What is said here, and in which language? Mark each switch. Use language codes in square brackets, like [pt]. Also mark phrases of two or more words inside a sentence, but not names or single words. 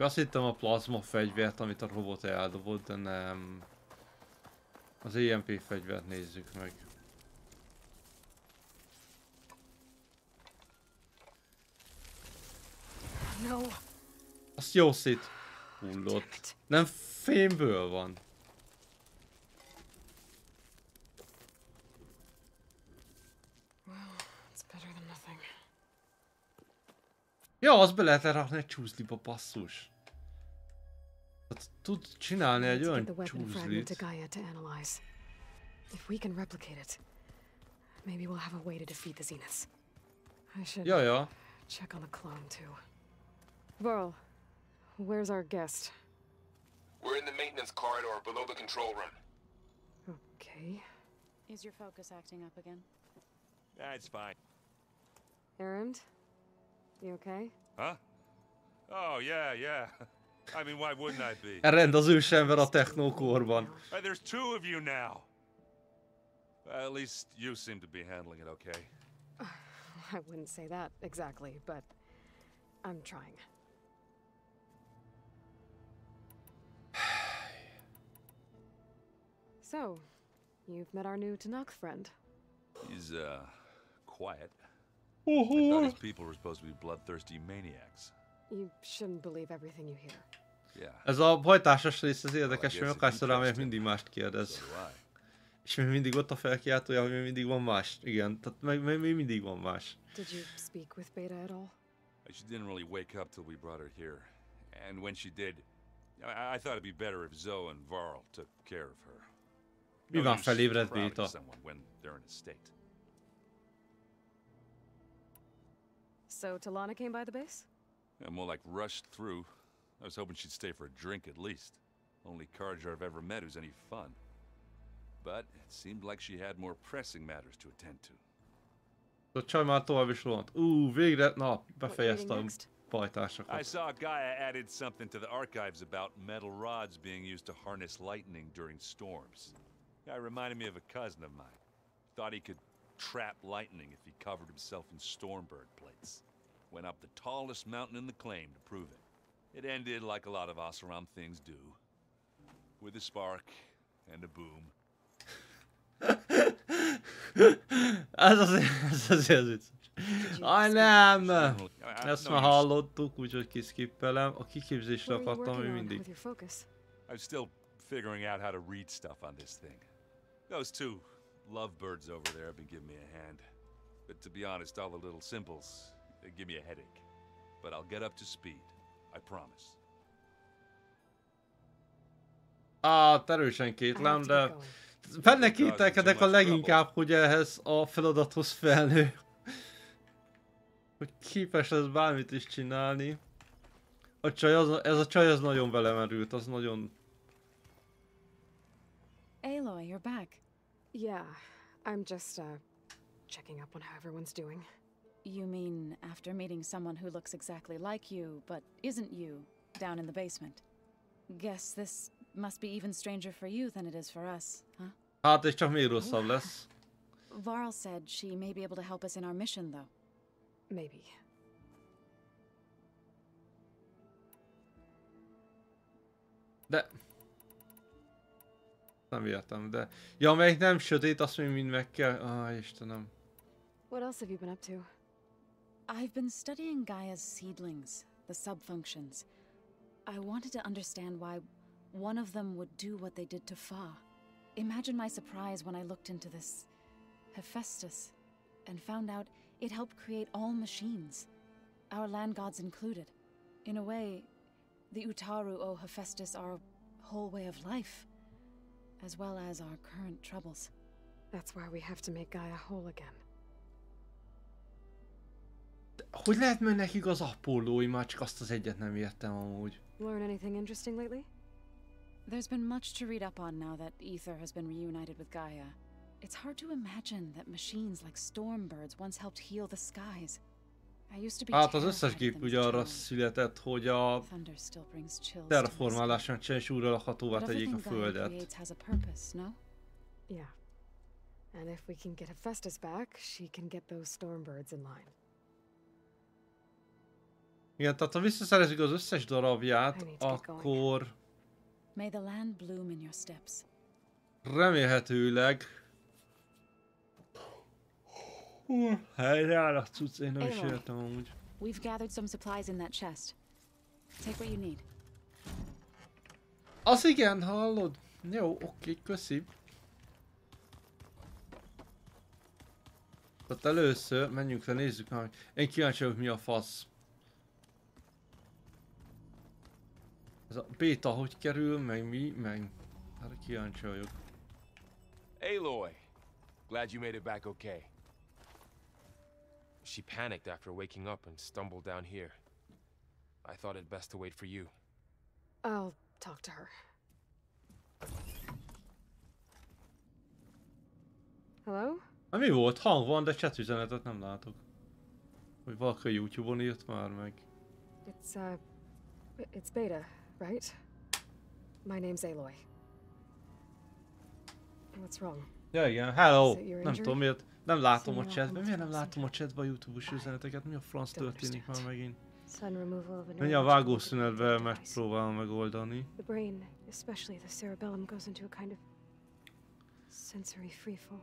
[hu] Azt hittem a plazma fegyvert, amit a robot eldobott, de nem. Az EMP fegyvert nézzük meg. No. Azt jó szét hullott. Nem fémből van. [en] Well, it's better than nothing. [hu] Ja, azt be lehet lerakni egy csúszliba, basszus. Hát tud csinálni egy olyan csúszlit. [en] If we can replicate it, maybe we'll have a way to defeat the Zeniths. I should check on the clone too. Varl, where's our guest? We're in the maintenance corridor below the control room. Okay. Is your focus acting up again? It's fine. Erend, you okay? Huh? Oh, yeah. I mean, why wouldn't I be? [hu] Erend az ősember a technókorban. [en] There's two of you now. At least you seem to be handling it okay. I wouldn't say that exactly, but I'm trying. So, you've met our new Tanakh friend. He's, quiet. I thought his people were supposed to be bloodthirsty maniacs. You shouldn't believe everything you hear. [hu] Ez a hajtásos rész az érdekes, mert akárszor rámegyek, mindig mást kérdez. És még mindig ott a felkiáltója, hogy még mindig van más. Igen, tehát még mindig van más. [en] Did you speak with Beta at all? She didn't really wake up till we brought her here. And when she did, I thought it'd be better if Zoe and Varl took care of her. [hu] Mi van, felébredt Beta? [en] So Talana came by the base? Yeah, more like rushed through. I was hoping she'd stay for a drink at least. Only Carja I've ever met who's any fun. But it seemed like she had more pressing matters to attend to. [hu] A csaj már tovább is rohant. Végre, na, befejezte a pajtásokat. [en] I saw Gaia added something to the archives about metal rods being used to harness lightning during storms. Guy reminded me of a cousin of mine. Thought he could trap lightning if he covered himself in stormbird plates. Went up the tallest mountain in the claim to prove it. It ended like a lot of Oseram things do. With a spark and a boom. [hu] Ez azért vicces. Aj nem! Ezt már hallottuk, úgyhogy kiskippelem. A kiképzésre akartam még mindig. [en] I'm still figuring out how to read stuff on this thing. Those two lovebirds over there have been giving me a hand. But to be honest, all the little symbols, they give me a headache. But I'll get up to speed. I promise. [hu] Erősen kétlem, de benne kételkedek a leginkább, hogy ehhez a feladathoz felnő. Hogy képes lesz bármit is csinálni. Ez a csaj az nagyon belemerült, az nagyon... [en] Aloy, you're back. Yeah, I'm just checking up on how everyone's doing. You mean after meeting someone who looks exactly like you, but isn't you, down in the basement? Guess this must be even stranger for you than it is for us, huh? [hu] Hát, és csak még rosszabb lesz. [en] Varl said she may be able to help us in our mission, though. Maybe. [hu] De... Nem értem, de... Ja, amelyik nem sötét, azt még mind meg kell... Istenem. [en] What else have you been up to? I've been studying Gaia's seedlings, the subfunctions. I wanted to understand why one of them would do what they did to Fa. Imagine my surprise when I looked into this Hephaestus and found out it helped create all machines, our land gods included. In a way, the Utaru owe Hephaestus our whole way of life, as well as our current troubles. That's why we have to make Gaia whole again. [hu] Hogy lehet menni nekik az Apollói? Már csak azt az egyet nem értem amúgy. [en] Learn anything interesting lately? There's been much to read up on now that Ether has been reunited with Gaia. It's hard to imagine that machines like stormbirds once helped heal the skies. I used to be [hu] hát az összes gép ugye arra született, hogy a terraformálás mentsen és újra lakhatóvá tegyék a földet. [en] Yeah. And if we can get Hephaestus back, she can get those stormbirds in line. [hu] Igen, tehát ha visszaszerezzük az összes darabját, akkor... [en] May the land bloom in your steps. [hu] Remélhetőleg... Helyreáll a cucc, én nem is értem amúgy. [en] We've gathered some supplies in that chest. Take what you need. [hu] Az igen, hallod? Jó, oké, köszi. Tehát először menjünk le, nézzük meg. Én kíváncsi vagyok, mi a fasz. Ez a béta hogy kerül, meg mi, meg... Hát kíváncsi vagyok. [en] Aloy! Glad you made it back okay. She panicked after waking up and stumbled down here. I thought it best to wait for you. I'll talk to her. Hello? [hu] Mi volt? Hang van, de chat üzenetet nem látok. Hogy valaki YouTube-on írt már meg. [en] It's Beta, right? My name's Aloy. What's wrong? [hu] Ja igen, hello! Nem tudom miért. Nem látom a chatben. Miért nem látom a chatben a YouTube-os üzeneteket? Mi a franc történik már megint? Menj a vágószünetbe, megpróbálom megoldani. [en] The brain, especially the cerebellum, goes into a kind of sensory freefall.